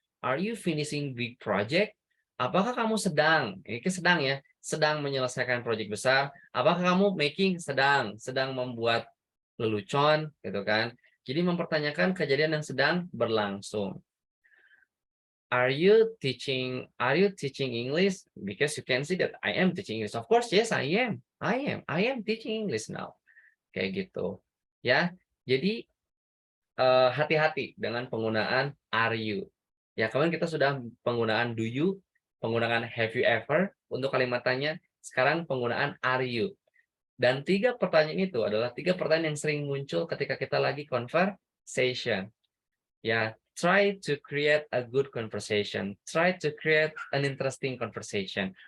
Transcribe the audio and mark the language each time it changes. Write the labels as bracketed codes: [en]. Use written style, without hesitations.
[en] Are you finishing big project? [id] Apakah kamu ini sedang ya, sedang menyelesaikan project besar? Apakah kamu sedang membuat lelucon gitu kan? Jadi mempertanyakan kejadian yang sedang berlangsung. [en] Are you teaching English? Because you can see that I am teaching English. Of course, yes, I am teaching English now. [id] Kayak gitu. Ya. Jadi hati-hati dengan penggunaan are you. Ya, kemarin kita sudah penggunaan do you, penggunaan have you ever untuk kalimat tanya. Sekarang penggunaan are you. Dan 3 pertanyaan itu adalah 3 pertanyaan yang sering muncul ketika kita lagi conversation. [en] Ya, try to create a good conversation. Try to create an interesting conversation.